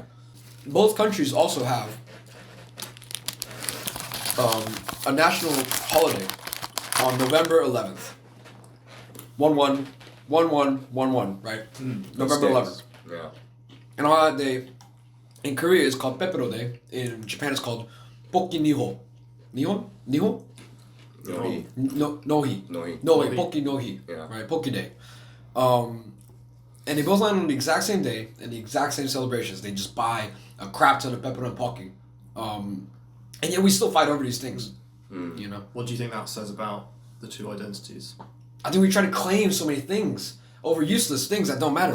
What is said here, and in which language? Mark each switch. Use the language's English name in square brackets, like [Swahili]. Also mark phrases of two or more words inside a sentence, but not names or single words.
[English] Both countries also have a national holiday on November 11th. 1-1-1-1-1-1, right? November 11th. Yeah. And on that day, in Korea, it's called Pepero Day. In Japan, it's called Pokki Niho. Niho? Niho? No. Nohi. Nohi. Nohi. Pokki Nohi. Yeah. Right, Pokki Day. And they both land on the exact same day and the exact same celebrations. They just buy a crap ton of pepper and Pokki. And yet we still fight over these things. You know? What do you think that says about the two identities? I think we try to claim so many things over useless things that don't matter.